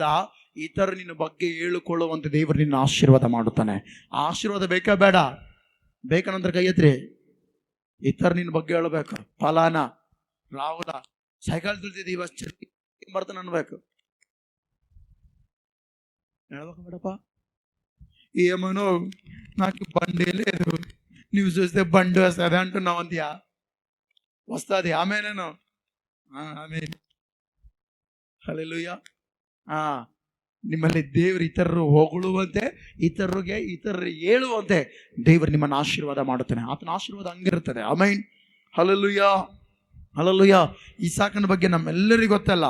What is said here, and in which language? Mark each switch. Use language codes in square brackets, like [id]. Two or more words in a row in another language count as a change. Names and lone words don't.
[kn] ಇತರ ನಿನ್ನ ಬಗ್ಗೆ ಹೇಳಿಕೊಳ್ಳುವಂತೆ ದೇವರು ನಿನ್ನ ಆಶೀರ್ವಾದ ಮಾಡುತ್ತಾನೆ. ಆ ಆಶೀರ್ವಾದ ಬೇಕಾ ಬೇಡ? ಬೇಕಂದ್ರೆ ಕೈ ಎತ್ರಿ. ಇತರ ನಿನ್ನ ಬಗ್ಗೆ ಹೇಳ್ಬೇಕು. ಫಲಾನ ರಾಹುಲ ಸೈಕಲ್ ತುಳಿದಿದ್ದೀವ ಬರ್ತಾನೆ ಅನ್ಬೇಕು. ಹೇಳ್ಬೇಕು ಬೇಡಪ್ಪ. [te] ఏమనో నాకు బండి లేదు, నువ్వు చూస్తే బండి వస్తుంది అంటున్నావు అంతయా? వస్తుంది. ఆమెను ఆమె. [kn] ಹಲ್ಲೆಲೂಯಾ. ನಿಮ್ಮಲ್ಲಿ ದೇವರು ಇತರರು ಹೊಗಳುವಂತೆ, ಇತರರು ಹೇಳುವಂತೆ ದೇವರು ನಿಮ್ಮನ್ನು ಆಶೀರ್ವಾದ ಮಾಡುತ್ತಾನೆ. ಆತನ ಆಶೀರ್ವಾದ ಹಂಗಿರುತ್ತದೆ. ಆಮೆನ್. ಹಲ್ಲೆಲೂಯಾ. ಹಲ್ಲೆಲೂಯಾ. ಇಸಾಕನ ಬಗ್ಗೆ ನಮ್ಮೆಲ್ಲರಿಗೂ ಗೊತ್ತಲ್ಲ.